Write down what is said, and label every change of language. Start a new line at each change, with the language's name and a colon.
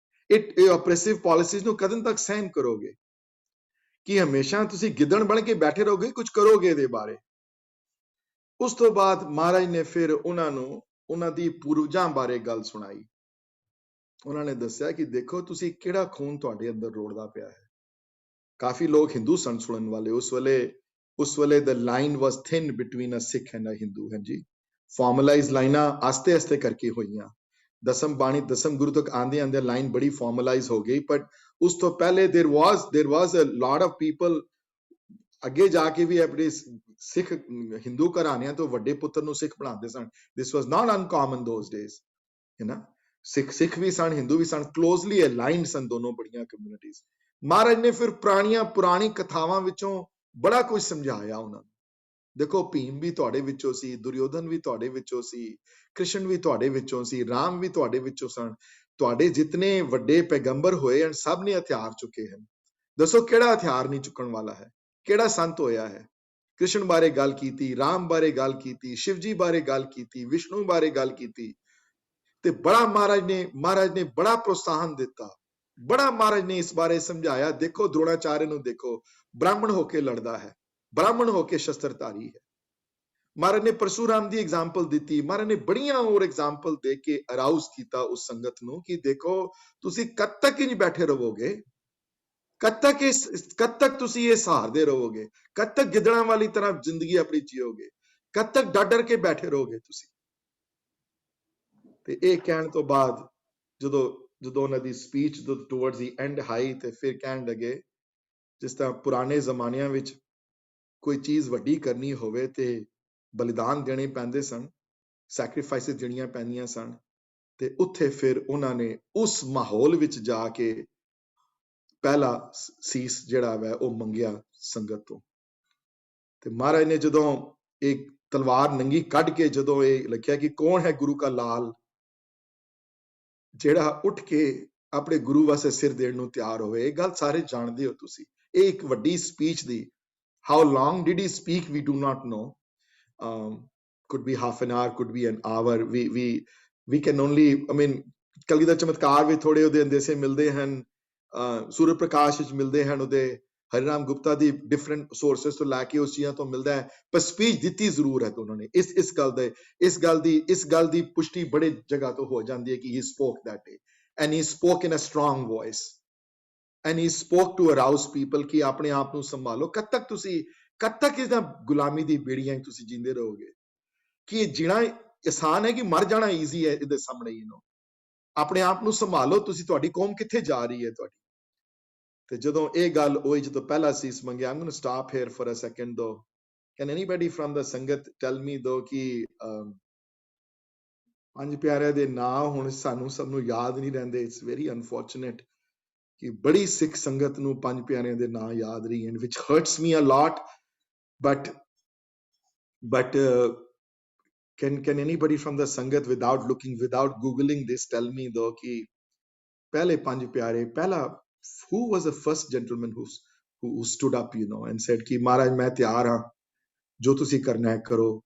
Punjabi: ਇਹ oppressive policies ਨੂੰ ਕਦੋਂ ਤੱਕ ਸਹਿਨ ਕਰੋਗੇ? ਕਿ ਹਮੇਸ਼ਾ ਤੁਸੀਂ ਗਿੱਦੜ ਬਣ ਕੇ ਬੈਠੇ ਰਹੋਗੇ, ਕੁਝ ਕਰੋਗੇ ਇਹਦੇ ਬਾਰੇ? ਉਸ ਤੋਂ ਬਾਅਦ ਮਹਾਰਾਜ ਨੇ ਫਿਰ ਉਹਨਾਂ ਨੂੰ ਉਹਨਾਂ ਦੀ ਪੂਰਵਜਾਂ ਬਾਰੇ ਗੱਲ ਸੁਣਾਈ। ਉਹਨਾਂ ਨੇ ਦੱਸਿਆ ਕਿ ਦੇਖੋ ਤੁਸੀਂ ਕਿਹੜਾ ਖੂਨ ਤੁਹਾਡੇ ਅੰਦਰ ਰੋੜਦਾ ਪਿਆ ਹੈ। ਕਾਫੀ ਲੋਕ ਹਿੰਦੂ ਸਨ ਸੁਣਨ ਵਾਲੇ ਉਸ ਵੇਲੇ
English: the line was thin between a Sikh and a Hindu।
Punjabi: ਹਾਂਜੀ, ਫਾਰਮਲਾਈਜ਼ ਲਾਈਨਾਂ ਆਸਤੇ ਕਰਕੇ ਹੋਈਆਂ। ਦਸਮ ਗੁਰੂ ਤੱਕ ਆਂਦੇ ਲਾਈਨ ਬੜੀ ਫਾਰਮਲਾਈਜ਼ ਹੋ ਗਈ, but ਉਸ ਤੋਂ ਪਹਿਲੇ
English: there was a lot of people
Punjabi: ਅੱਗੇ ਜਾ ਕੇ ਵੀ ਆਪਣੇ ਸਿੱਖ ਹਿੰਦੂ ਘਰਾਣਿਆਂ ਤੋਂ ਵੱਡੇ ਪੁੱਤਰ ਨੂੰ ਸਿੱਖ ਬਣਾਉਂਦੇ ਸਨ।
English: This was not uncommon those days,
Punjabi: ਹੈ ਨਾ। ਸਿੱਖ ਵੀ ਸਨ, ਹਿੰਦੂ ਵੀ ਸਨ, ਕਲੋਜ਼ਲੀ ਅਲਾਈਨਡ ਸਨ ਦੋਨੋਂ ਬੜੀਆਂ ਕਮਿਊਨਿਟੀਜ਼। ਮਹਾਰਾਜ ਨੇ ਫਿਰ ਪੁਰਾਣੀ ਕਥਾਵਾਂ ਵਿੱਚੋਂ ਬੜਾ ਕੁਝ ਸਮਝਾਇਆ ਉਹਨਾਂ ਨੂੰ। ਦੇਖੋ, ਭੀਮ ਵੀ ਤੁਹਾਡੇ ਵਿੱਚੋਂ ਸੀ, ਦੁਰਯੋਧਨ ਵੀ ਤੁਹਾਡੇ ਵਿੱਚੋਂ ਸੀ, ਕ੍ਰਿਸ਼ਨ ਵੀ ਤੁਹਾਡੇ ਵਿੱਚੋਂ ਸੀ, ਰਾਮ ਵੀ ਤੁਹਾਡੇ ਵਿੱਚੋਂ ਸਨ। ਤੁਹਾਡੇ ਜਿਤਨੇ ਵੱਡੇ ਪੈਗੰਬਰ ਹੋਏ ਹਨ, ਸਭ ਨੇ ਹਥਿਆਰ ਚੁੱਕੇ ਹਨ। ਦੱਸੋ ਕਿਹੜਾ ਹਥਿਆਰ ਨਹੀਂ ਚੁੱਕਣ ਵਾਲਾ ਹੈ? ਕਿਹੜਾ ਸੰਤ ਹੋਇਆ ਹੈ? ਕ੍ਰਿਸ਼ਨ ਬਾਰੇ ਗੱਲ ਕੀਤੀ, ਰਾਮ ਬਾਰੇ ਗੱਲ ਕੀਤੀ, ਸ਼ਿਵ ਜੀ ਬਾਰੇ ਗੱਲ ਕੀਤੀ, ਵਿਸ਼ਨੂੰ ਬਾਰੇ ਗੱਲ ਕੀਤੀ, ਤੇ ਬੜਾ ਮਹਾਰਾਜ ਨੇ ਬੜਾ ਪ੍ਰੋਤਸਾਹਨ ਦਿੱਤਾ, ਬੜਾ ਮਹਾਰਾਜ ਨੇ ਇਸ ਬਾਰੇ ਸਮਝਾਇਆ। ਦੇਖੋ ਦ੍ਰੋਣਾਚਾਰਿਆ ਨੂੰ ਦੇਖੋ, ਬ੍ਰਾਹਮਣ ਹੋ ਕੇ ਲੜਦਾ ਹੈ, ਬ੍ਰਾਹਮਣ ਹੋ ਕੇ ਸ਼ਸਤਰਧਾਰੀ ਹੈ। ਮਹਾਰਾਜ ਨੇ ਪਰਸ਼ੂਰਾਮ ਦੀ ਐਗਜ਼ਾਮਪਲ ਦਿੱਤੀ। ਮਹਾਰਾਜ ਨੇ ਬੜੀਆਂ ਹੋਰ ਐਗਜ਼ਾਮਪਲ ਦੇ ਕੇ ਅਰਾਊਜ਼ ਕੀਤਾ ਉਸ ਸੰਗਤ ਨੂੰ ਕਿ ਦੇਖੋ ਤੁਸੀਂ ਕਦ ਤੱਕ ਹੀ ਨਹੀਂ ਬੈਠੇ ਰਹੋਗੇ, कद तक तुसी ये सहारदे रहोगे, कद तक गिदड़ा वाली तरह जिंदगी अपनी जियोगे, कद तक डर डर के बैठे रहोगे तुसी। ते ਇਹ ਕਹਿਣ ਤੋਂ ਬਾਅਦ ਜਦੋਂ ਉਹਨਾਂ ਦੀ speech
English: towards the end
Punjabi: high ਤੇ ਫਿਰ ਕਹਿਣ ਲੱਗੇ ਜਿਸ ਤਰ੍ਹਾਂ ਪੁਰਾਣੇ ਜ਼ਮਾਨਿਆਂ ਵਿੱਚ ਕੋਈ ਚੀਜ਼ ਵੱਡੀ ਕਰਨੀ ਹੋਵੇ ਤੇ ਬਲੀਦਾਨ ਦੇਣੇ ਪੈਂਦੇ ਸਨ, ਸੈਕਰੀਫਾਈਸਿਸ ਦੇਣੀਆਂ ਪੈਂਦੀਆਂ ਸਨ, ਤੇ ਉੱਥੇ ਫਿਰ ਉਹਨਾਂ ਨੇ ਉਸ ਮਾਹੌਲ ਵਿੱਚ ਜਾ ਕੇ ਪਹਿਲਾ ਸੀਸ ਜਿਹੜਾ ਵੈ ਉਹ ਮੰਗਿਆ ਸੰਗਤ ਤੋਂ। ਤੇ ਮਹਾਰਾਜ ਨੇ ਜਦੋਂ ਇੱਕ ਤਲਵਾਰ ਨੰਗੀ ਕੱਢ ਕੇ ਜਦੋਂ ਇਹ ਲਿਖਿਆ ਕਿ ਕੌਣ ਹੈ ਗੁਰੂ ਕਾ ਲਾਲ, ਜਿਹੜਾ ਉੱਠ ਕੇ ਆਪਣੇ ਗੁਰੂ ਵਾਸਤੇ ਸਿਰ ਦੇਣ ਨੂੰ ਤਿਆਰ ਹੋਵੇ। ਇਹ ਗੱਲ ਸਾਰੇ ਜਾਣਦੇ ਹੋ ਤੁਸੀਂ। ਇਹ ਇੱਕ ਵੱਡੀ speech ਦੀ
English: how long did he speak we do not know, could be half an hour, could be an hour, we can only, I mean
Punjabi: ਕਲਗੀ ਦਾ ਚਮਤਕਾਰ ਵੀ ਥੋੜੇ ਉਹਦੇ ਅੰਦੇਸੇ ਮਿਲਦੇ ਹਨ, ਸੂਰਜ ਪ੍ਰਕਾਸ਼ ਵਿੱਚ ਮਿਲਦੇ ਹਨ, ਉਹਦੇ ਹਰੀਰਾਮ ਗੁਪਤਾ ਦੀ ਡਿਫਰੈਂਟ ਸੋਰਸਸ ਤੋਂ ਲੈ ਕੇ ਉਸ ਚੀਜ਼ਾਂ ਤੋਂ ਮਿਲਦਾ ਹੈ, ਪਰ ਸਪੀਚ ਦਿੱਤੀ ਜ਼ਰੂਰ ਹੈ ਉਹਨਾਂ ਨੇ। ਇਸ ਗੱਲ ਦੀ ਪੁਸ਼ਟੀ ਬੜੇ ਜਗ੍ਹਾ ਤੋਂ ਹੋ ਜਾਂਦੀ ਹੈ ਕਿ
English: he spoke that day and he spoke in a strong voice and he spoke to arouse people
Punjabi: ਕਿ ਆਪਣੇ ਆਪ ਨੂੰ ਸੰਭਾਲੋ। ਕਦ ਤੱਕ ਇਸ ਗੁਲਾਮੀ ਦੀ ਬੇੜੀਆਂ ਤੁਸੀਂ ਜਿੰਦੇ ਰਹੋਗੇ? ਕਿ ਜੀਣਾ ਆਸਾਨ ਹੈ ਕਿ ਮਰ ਜਾਣਾ ਈਜ਼ੀ ਹੈ ਇਹਦੇ ਸਾਹਮਣੇ। ਆਪਣੇ ਆਪ ਨੂੰ ਸੰਭਾਲੋ ਤੁਸੀਂ, ਤੁਹਾਡੀ ਕੌਮ ਕਿੱਥੇ ਜਾ ਰਹੀ ਹੈ ਤੁਹਾਡੀ। ਤੇ ਜਦੋਂ ਇਹ ਗੱਲ ਹੋਈ, ਜਦੋਂ ਪਹਿਲਾ ਸੀਸ ਮੰਗਿਆ,
English: I'm going to stop here for a second though. Can anybody from the
Punjabi: ਸੰਗਤ
English: tell me though
Punjabi: ਕਿ ਪੰਜ ਪਿਆਰਿਆਂ ਦੇ ਨਾਂ ਹੁਣ ਸਾਨੂੰ ਸਭ ਨੂੰ ਯਾਦ ਨਹੀਂ ਰਹਿੰਦੇ।
English: It's very unfortunate
Punjabi: ਕਿ ਬੜੀ ਸਿੱਖ ਸੰਗਤ ਨੂੰ ਪੰਜ ਪਿਆਰਿਆਂ ਦੇ ਨਾਂ ਯਾਦ ਨਹੀਂ ਹਨ,
English: which hurts me a lot, but can anybody from the sangat without googling this tell me though
Punjabi: ਕਿ ਪਹਿਲੇ ਪੰਜ ਪਿਆਰੇ, ਪਹਿਲਾ
English: who was the first gentleman who stood up and said
Punjabi: ਕਿ ਮਹਾਰਾਜ ਮੈਂ ਤਿਆਰ ਹਾਂ, ਜੋ ਤੁਸੀਂ ਕਰਨਾ ਹੈ ਕਰੋ।